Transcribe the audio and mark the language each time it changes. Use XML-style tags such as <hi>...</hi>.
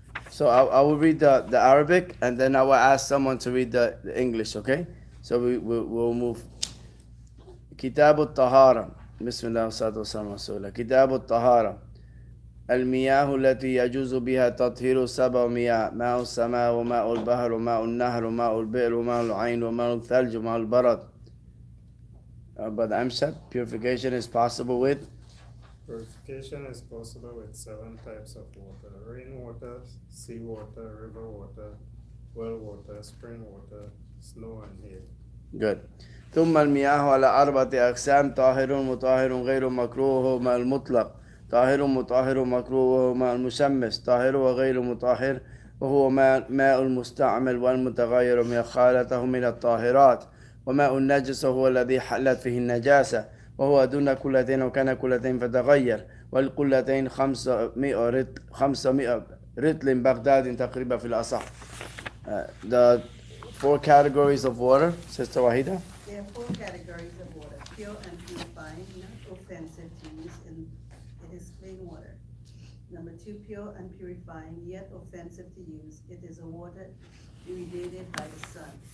<en>So I will read the Arabic, and then I will ask someone to read the English, okay? So we'll move.</en> <ar>كتاب الطهارة بسم الله والصلاة والسلام على رسول الله. كتاب الطهارة المياه التي يجوز بها تطهير 7 مياه: ماء السماء وماء البحر وماء النهر وماء البئر وماء العين وماء الثلج وماء البرد.</ar> <en>But Amshad, purification is possible with? Purification is possible with 7 types of water: rainwater, seawater, river water, well water, spring water, snow and hail. Good.</en> <ar>ثم المياه على 4 أقسام: طاهر مطهر غير مكروه ماء المطلق، طاهر مطهر مكروه ماء المشمس، طاهر وغير مطهر وهو ماء المستعمل والمتغير من خالته من الطاهرات، وماء النجس هو الذي حلت فيه النجاسة وهو دون كلتين وكان كلتين فتغير، والقلتين 500 رطل بغداد تقريبا في الأصح.</ar> <en>The 4 categories of water, Sister Wahida. There are 4 categories of water: pure and purifying, not offensive to use, and it is plain water. Number 2, pure and purifying, yet offensive to use. It is a water irradiated by the sun.</en>